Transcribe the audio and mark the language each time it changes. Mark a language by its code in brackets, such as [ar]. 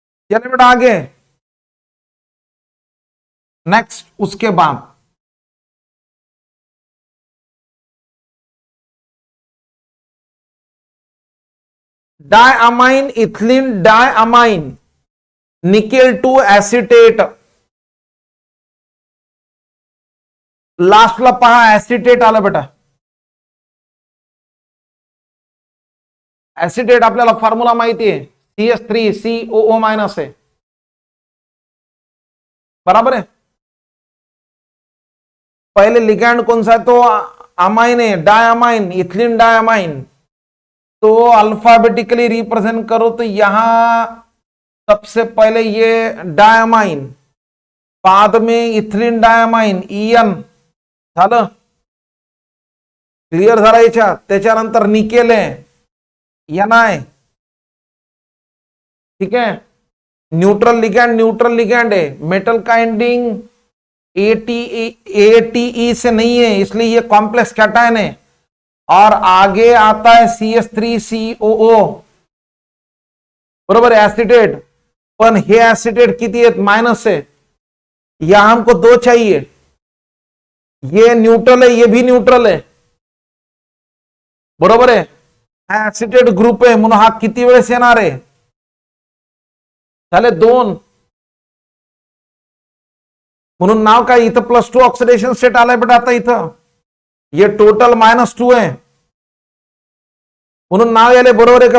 [hi] चलिए बेटा आगे, नेक्स्ट उसके बाद diamine, ethylene diamine, nickel 2 acetate, [mr] लास्टला पहा एसिटेट आलं बेटा। एसिटेट आपल्याला फॉर्म्युला माहिती आहे, CH3COO- आहे, [hi] बराबर है? पहले लिगैंड कौन सा है? तो अमाइन है, डायअमाइन, इथिलीन डायअमाइन। तो अल्फाबेटिकली रिप्रेजेंट करो तो यहां सबसे पहले ये डायअमाइन, बाद में इथिलीन डायअमाइन EN [mr] झालं, क्लिअर झाला याच्यात। त्याच्यानंतर निकेल आहे NI, [hi] ठीक है? न्यूट्रल लिगैंड है, मेटल का एंडिंग ATE से नहीं है, इसलिए ये कॉम्प्लेक्स कैटायन है। और आगे आता है [mr] CH3COO, बरोबर एसिटेट, पण हे एसिटेट किती आहेत? [hi] माइनस है, यहां हमको 2 चाहिए। ये न्यूट्रल है, ये भी न्यूट्रल है, बरोबर है? [mr] एसिटेट ग्रुप आहे म्हणून हा किती वेळेस येणार आहे? झाले 2, म्हणून नाव काय? इथं +2 ऑक्सिडेशन स्टेट आलाय बेटा। आता इथं ये टोटल -2 आहे, म्हणून नाव याले, बरोबर आहे का?